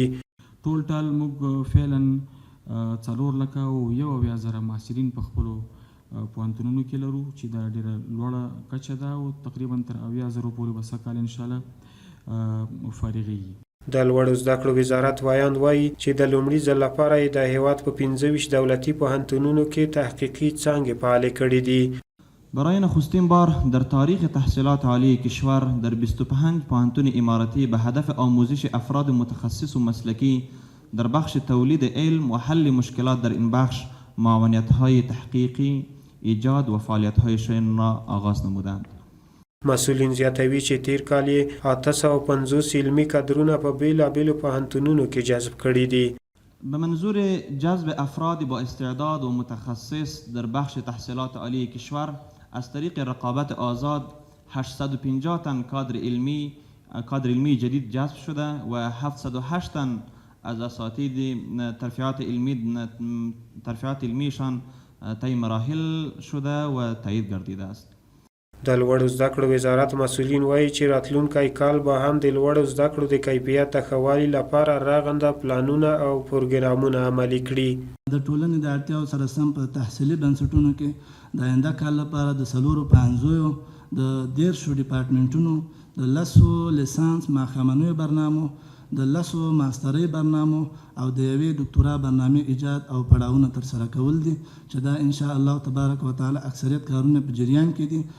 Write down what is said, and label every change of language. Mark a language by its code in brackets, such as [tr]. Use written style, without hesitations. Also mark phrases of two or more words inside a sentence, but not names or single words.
[ps] ټول ټال موږ فعلا 4,01,000 محصلین په خپلو پوهنتونونو کې لرو چې دا ډېره لوړه کچه ده او تقریبا تر 80,000 پورې به سږ کال انشاءالله فارغېږي. د لوړو زده کړو وزارت وایاند وایي چې د لومړي ځل لپاره یې د هیواد په 25 دولتي پوهنتونونو کې تحقیقی څانګې فعالې کړي دي. [fa] برای نخستین بار در تاریخ تحصیلات عالی کشور در 25 پوهنتون اماراتی به هدف آموزش افراد متخصص و مسلکی در بخش تولید علم و حل مشکلات در این بخش معاونیت‌های تحقیقی، ایجاد و فعالیت‌هایشان را آغاز نمودند. [ps] مسئولین زیاتوي چې تیر کال یې 850 علمي کادرونه په بیلابیلو پوهنتونونو کې جذب کړي دي. [fa] به منظور جذب افراد با استعداد و متخصص در بخش تحصیلات عالی کشور از طریق رقابت آزاد 850 تن کادر علمی جدید جذب شده و 708 تن از اساتید ترفیعات علمیشان طی مراحل شده و تایید گردیده است. [ps] د لوړو زده کړو وزارت مسؤلین وایي چې راتلونکی کال به هم د لوړو زده کړو د کیفیت د ښه والي لپاره رغنده پلانونه او پروګرامونه عملي کړي. د ټولنې د اړتیاو سره سم په تحصیلي بنسټونو کې د آینده کال لپاره د 450 د 10 ډیپارټمنټونو د 10 لیسانس ماښامنیو برنامو د 10 ماسترۍ برنامو او د یوې ډاکټورا برنامې ایجاد او پړاوونه ترسره کول دي چې دا [ar] ان شاء الله تبارک وتعالی [ps] اکثریت کارونه په جریان کې دي.